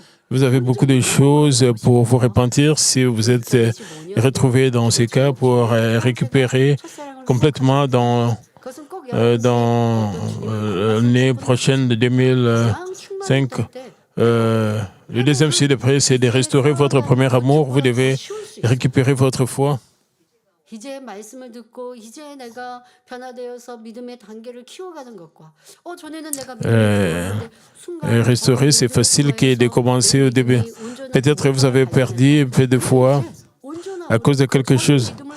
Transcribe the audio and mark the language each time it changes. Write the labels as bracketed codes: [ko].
[fr] Vous avez beaucoup de choses pour vous repentir si vous êtes retrouvé dans ces cas pour récupérer complètement dans l'année prochaine de 2005. Le deuxième sujet de prière, c'est de restaurer votre premier amour. Vous devez récupérer votre foi. [ko] 이제 말씀을 듣고 이제 내가 변화되어서 믿음의 단계를 키워가는 것과 전에는 내가 [fr] Restaurer, c'est facile que de commencer au début. Peut-être vous avez perdu un peu de foi à cause de quelque chose.